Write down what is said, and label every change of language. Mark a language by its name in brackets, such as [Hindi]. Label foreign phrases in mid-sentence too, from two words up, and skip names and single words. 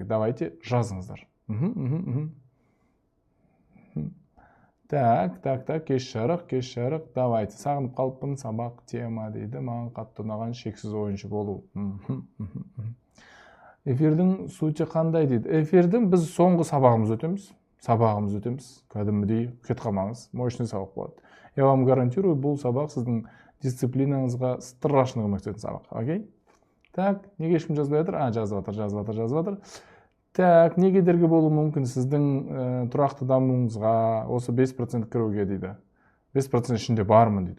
[Kazakh] Давайте жазыңыздар. Так, кеш жарық. Давайте, сағынып қалыппын, сабақ тема дейді. Маған қатты ұнаған шексіз ойыншы болу. Эфирдің сути қандай дейді? Эфирдің біз соңғы сабағымыз өтеміз. Кәдімгідей кет қалмаңыз. Мощный сабақ болады. [Russian] Я вам гарантирую, [Kazakh] бұл сабақ сіздің дисциплинаңызға страшно көмектесетін сабақ. Окей? Так, неге ешкім жазбай жатыр? Жазып жатыр. Так, не кедергі болуы мүмкін сіздің тұрақты дамуыңызға осы 5% кіруге дейді. 5% ішінде бармын дейді.